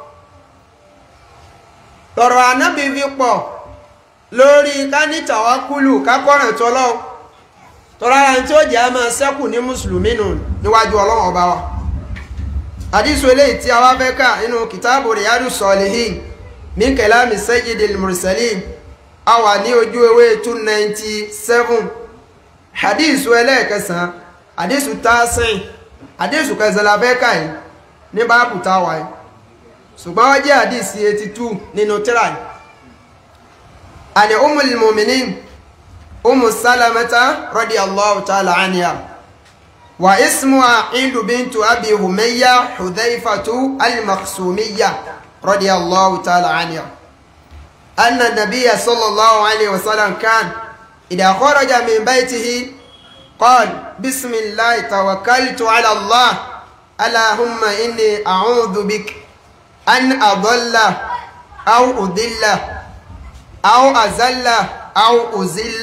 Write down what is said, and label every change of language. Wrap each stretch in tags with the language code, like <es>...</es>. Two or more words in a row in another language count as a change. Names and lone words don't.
<yo>lọ́rọ̀ ànábì fi pọ̀ lórí ká níta wá kúlù ká kọ́nà tọ́lọ́hún tọ́ra ẹni tí ó jẹ́ máa ṣẹ́kù ní mùsùlùmí nù níwájú ọlọ́run ọba wa hadith eléyìí tí a wá fẹ́ kà nínú kìtàbù Riyadu Salihin</yo> <ar>من كلام سيد المرسلين</ar> <yo>a wà ní ojú ewé 297 hadith ẹlẹ́ẹ̀kẹsàn hadith tásìn hadith kẹsàn la fẹ́ kà yìí ní báàbù táwà yìí ṣùgbọ́n wọ́n jẹ́ hadith 82 nínú tírà yìí àni</yo> <ar>أم المؤمنين</ar> <yo>Ummu Salamata radiyallahu</yo> <ar>تعالى عنها واسمها عند بنت أبي همية حذيفة المخزومية رضي الله تعالى عنها أن النبي صلى الله عليه وسلم كان إذا خرج من بيته قال بسم الله توكلت على الله اللهم إني أعوذ بك أن أضل أو أضل أو أزل أو أزل</ar>